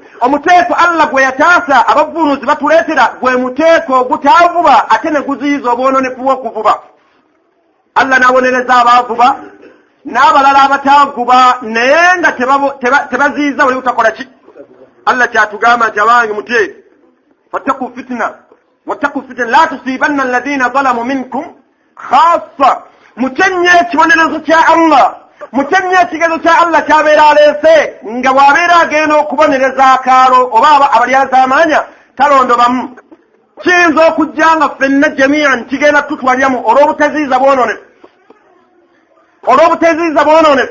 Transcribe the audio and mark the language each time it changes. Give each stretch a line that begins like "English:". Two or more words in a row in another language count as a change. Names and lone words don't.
Ganda: Omuteeko Allah gwe yataasa abavunuzi batuleetera gwe muteeko ogutaavuba ate ne guziiza obwononefu bw'okuvuba. Allah n'abonereza abaavuba n'abalala abataavuba naye nga tebaziiza buli utakola ki. Allah kyatugamba nti abange mutye
Arabic: فاتقوا فتنة لا تصيبن الذين ظلموا منكم خاصة.
Ganda: Mutenye ekibonerezo kya Allah, mutenye ekigezo kya Allah kyabeera aleese nga bw'abeera agenda okubonereza akaalo oba abalyazaamaanya talondobamu. Kiyinza okujja nga ffenna jamian kigenda tutwalyamu olw'obuteziiza bwononefu.